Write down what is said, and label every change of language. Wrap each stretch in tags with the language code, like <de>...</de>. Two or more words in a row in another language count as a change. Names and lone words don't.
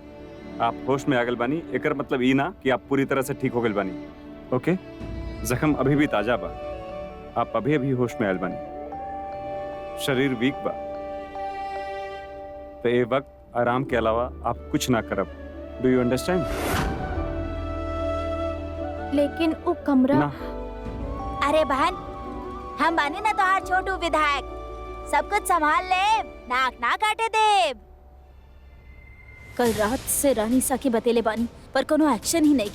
<bho>आप होश में आगल बानी, एकर मतलब ई ना कि आप पूरी तरह से ठीक हो गल बानी। ओके, जख्म अभी भी ताजा बा, आप अभी अभी होश में आयल बानी, शरीर वीक बा, तो ये वक्त आराम के अलावा आप कुछ ना करब।</bho> <en>Do you understand?</en> <bho>लेकिन वो कमरा ना। अरे बहन, हम बानी ना तोहार छोटू विधायक, सब कुछ संभाल ले, नाक ना काटे देव। कल रात से रानी सा के बतेले बानी, पर कोनो एक्शन ही नहीं खे।</bho>